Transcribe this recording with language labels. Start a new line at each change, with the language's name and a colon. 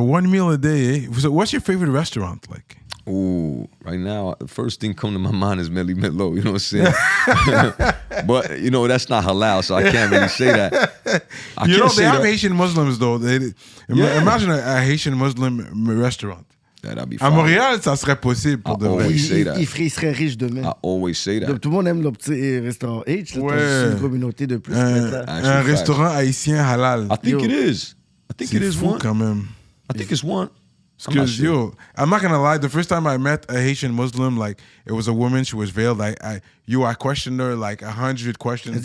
English: 1 meal a day, eh? So what's your favorite restaurant like? Ooh, right now, the first thing come to my mind is Melly Mello, you know what I'm saying? But, you know, that's not halal, so I can't really say that. You know, they have Haitian Muslims, though. Imagine a Haitian Muslim restaurant. That'd be
French: À
English: fine.
French: Montréal, ça serait possible pour de vrai. Il serait riche demain.
English: I always say that.
French: Donc, tout le monde aime le petit restaurant H. Ouais. C'est une communauté de plus. Un restaurant haïtien halal.
English: I think it is. I think it is
French: fou
English: one.
French: quand même.
English: I think it's one. Because yo, I'm not gonna lie. The first time I met a Haitian Muslim, like it was a woman, she was veiled. Like I questioned her like 100 questions.